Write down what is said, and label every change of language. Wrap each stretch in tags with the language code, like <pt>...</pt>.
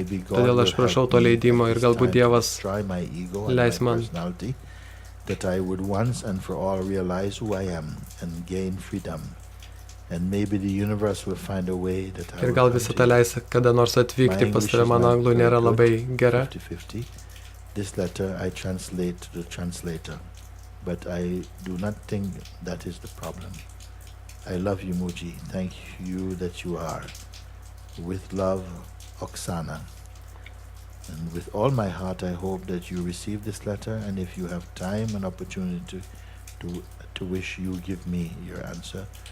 <lt>Todėl aš prašau to leidimo ir galbūt Dievas leis man.</lt> <en>That I would once and for all realize who I am and gain freedom. And maybe the universe will find a way that I</en> <lt>ir gal visą tą leis kada nors atvykti pas tave, mano anglų nėra labai gera.</lt> <en>50-50. This letter I translate to the translator, but I do not think that is the problem. I love you, Muji. Thank you that you are. With love, Oksana. And with all my heart, I hope that you receive this letter, and if you have time and opportunity to wish, you give me your answer.</en>